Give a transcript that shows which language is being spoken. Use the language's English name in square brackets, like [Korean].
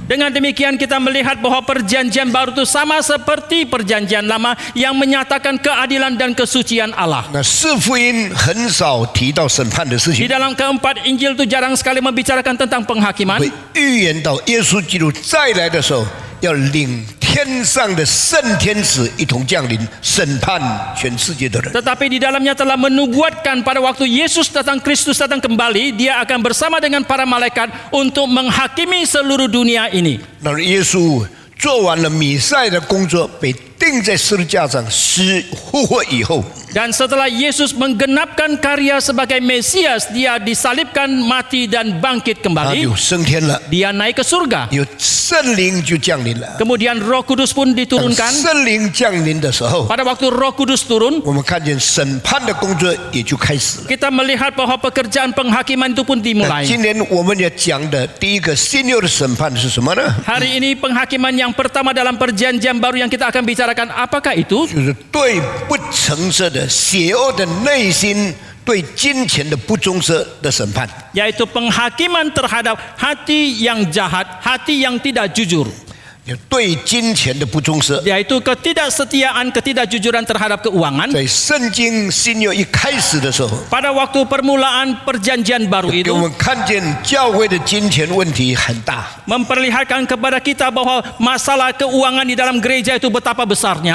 [Indonesian] Dengan demikian kita melihat bahwa perjanjian baru itu sama seperti perjanjian lama yang menyatakan keadilan dan kesucian Allah. [Chinese] 那四福音很少提到审判的事 [Indonesian] Di dalam keempat Injil itu jarang sekali membicarakan tentang penghakiman. [Chinese] 会预言到耶稣基督再来的时候，要领天上的圣天使一同降临，审判全世界的人。 [Indonesian] Tetapi di dalamnya telah menubuatkan pada waktu Yesus datang, Kristus datang kembali, dia akan bersama dengan para malaikat untuk menghakimi seluruh dunia ini. [Chinese] 那耶稣做完了弥赛的工作，被钉在十字架上，死复活以后， [Indonesian] Dan setelah Yesus menggenapkan karya sebagai Mesias, dia disalibkan, mati dan bangkit [Chinese] 他 [Indonesian] kembali. [Chinese] 就升天了， [Indonesian] Dia naik ke surga. [Chinese] 有圣灵就降临了。 [Indonesian] Kemudian Roh Kudus pun [Chinese] 当 [Indonesian] diturunkan. [Chinese] 圣灵降临的时候， [Indonesian] Pada waktu Roh Kudus turun, [Chinese] 我们看见审判的工作也就开始了。 [Indonesian] kita melihat bahwa pekerjaan penghakiman itu pun [Chinese] 那 [Indonesian] dimulai. [Chinese] 今年我们要讲的第一个新约的审判是什么呢？ [Indonesian] Hari ini penghakiman yang pertama dalam perjanjian baru yang kita akan bicarakan, apakah itu? [Chinese] 就是对不诚实的、邪恶的内心，对金钱的不忠实的审判。 [Indonesian] Yaitu penghakiman terhadap hati yang jahat, hati yang tidak jujur. [Chinese] 对金钱的不忠实， [Indonesian] Yaitu ketidaksetiaan, ketidakjujuran terhadap keuangan. [Chinese] 在圣经新约一开始的时候， [Indonesian] Pada waktu permulaan perjanjian baru [Chinese] 给 [Indonesian] itu [Chinese] 我们看见教会的金钱问题很大。 [Indonesian] memperlihatkan kepada kita bahwa masalah keuangan di dalam gereja itu betapa besarnya.